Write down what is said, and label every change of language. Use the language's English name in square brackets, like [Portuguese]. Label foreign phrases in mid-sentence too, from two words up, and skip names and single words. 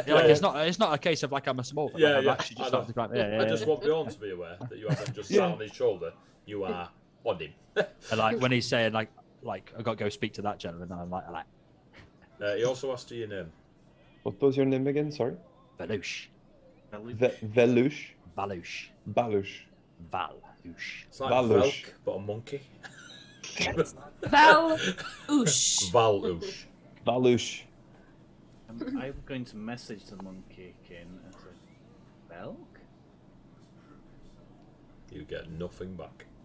[English] Like, it's not a case of like I'm a small. Like, I'm actually just I know. starting to climb. Yeah. I just want Bjorn to be aware that you haven't just sat on his shoulder. You are on him. And like when he's saying like I got to go speak to that gentleman, and I'm like He also asked you your name. What was your name again? Sorry. Balush, Velush. Balush, Balush. Valush. It's like Valush. Velk, but a monkey. Val-oosh. Valush. Balush. I'm going to message the monkey king and say, Belk? You get nothing back.